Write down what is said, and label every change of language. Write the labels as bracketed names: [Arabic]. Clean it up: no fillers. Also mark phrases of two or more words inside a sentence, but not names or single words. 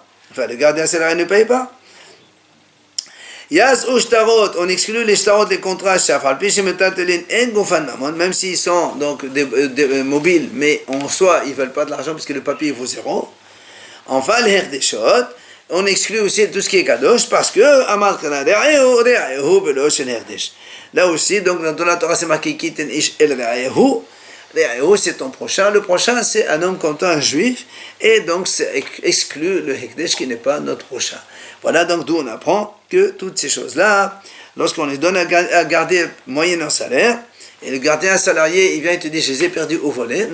[French] Enfin, le gardien salarié ne paye pas. Yas ou shtarot, on exclut les shtarot des contrats shafal, même s'ils sont donc mobiles, mais en soi ils ne veulent pas de l'argent puisque le papier vaut 0. Enfin, les herdeshot, on exclut aussi tout ce qui est kadosh parce que là aussi, donc dans la Torah c'est marqué [Hebrew] כי יתן איש אל רעהו. [French] C'est ton prochain. Le prochain, c'est un homme comme toi, un juif, et donc c'est exclu le hekdesh qui n'est pas notre prochain. Voilà donc d'où on apprend que toutes ces choses-là, lorsqu'on les donne à garder moyennant salaire, et le gardien salarié, il vient et te dit, je les ai perdus au volet.